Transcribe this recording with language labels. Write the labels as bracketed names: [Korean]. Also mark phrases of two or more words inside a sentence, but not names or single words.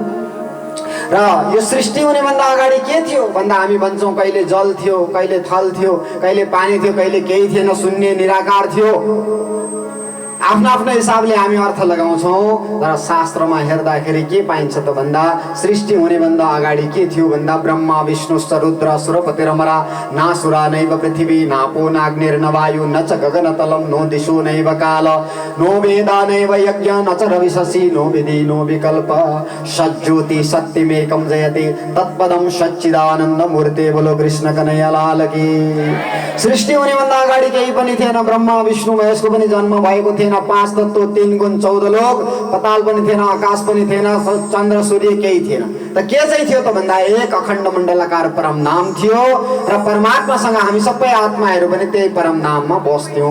[Nepali] र यो सृष्टि हुनेभन्दा अगाडि के थियो भन्दा हामी भन्छौँ कहिले जल थियो, कहिले थल थियो, कहिले पानी थियो, कहिले केही थिएन, शून्य निराकार थियो। आफ्नो आफ्नो हिसाबले हामी अर्थ लगाउँछौँ। तर शास्त्रमा हेर्दाखेरि के पाइन्छ त भन्दा सृष्टि हुनेभन्दा अगाडि के थियो भन्दा [Sanskrit] ब्रह्मा विष्णु रुद्र सुरपतिरमरा नासुरा नैव पृथ्वी नापो नाग्निर्न वायु न च गगनतलं नो दिशो नैव काल नो वेदा नैव यज्ञ न च रविशसि नो विधि नो विकल्प सज्ज्योति सत्यमेकं जयते तत्पदं सच्चिदानन्द मूर्ते [Hindi] बोलो कृष्ण कन्हैया लाल की। [Nepali] सृष्टि हुनेभन्दा अगाडि केही पनि थिएन। ब्रह्मा विष्णु महेशको पनि जन्म भएको थिएन। 5 तत्त्व 3 गुण 14 लोक, पताल पनि थिएन, आकाश पनि थिएन, चन्द्र सूर्य केही थिएन। त के चाहिँ थियो त भन्दा एक अखण्ड मण्डलाकार परम नाम थियो र परमात्मासँग हामी सबै आत्माहरू पनि त्यही परम नाममा बस्थ्यौँ।